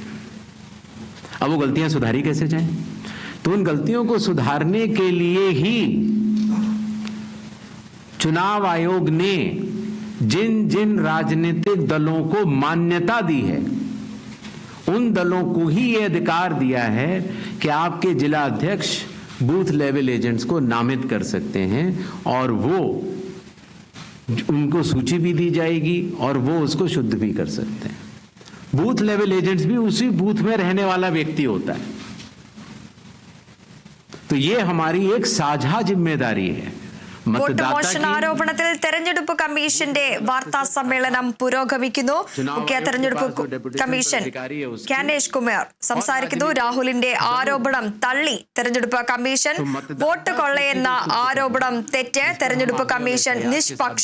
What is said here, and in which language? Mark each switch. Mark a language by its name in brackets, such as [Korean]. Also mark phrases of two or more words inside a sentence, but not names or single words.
[Hindi] अब वो गलतियां सुधारी कैसे जाएं? तो उन गलतियों को सुधारने के लिए ही चुनाव आयोग ने जिन जिन राजनीतिक दलों को मान्यता दी है उन दलों को ही यह अधिकार दिया है कि आपके जिला अध्यक्ष [English] booth level agents [Hindi] को नामित कर सकते हैं, और वो उनको सूची भी दी जाएगी और वो उसको शुद्ध भी कर सकते हैं। [English] booth level agents [Hindi] भी उसी बूथ में रहने वाला व्यक्ति होता है। तो ये हमारी एक साझा जिम्मेदारी है। [Malayalam] വോട്ട് മോഷണ ആരോപണത്തിൽ തെരഞ്ഞെടുപ്പ് കമ്മീഷന്റെ വാർത്താ സമ്മേളനം പുരോഗമിക്കുന്നു. മുഖ്യ തെരഞ്ഞെടുപ്പ് കമ്മീഷൻ ജ്ഞാനേഷ് കുമാർ സംസാരിക്കുന്നു. രാഹുലിന്റെ ആരോപണം തള്ളി തെരഞ്ഞെടുപ്പ് കമ്മീഷൻ. വോട്ട് കൊള്ളയെന്ന ആരോപണം തെറ്റ്. തെരഞ്ഞെടുപ്പ് കമ്മീഷൻ നിഷ്പക്ഷം.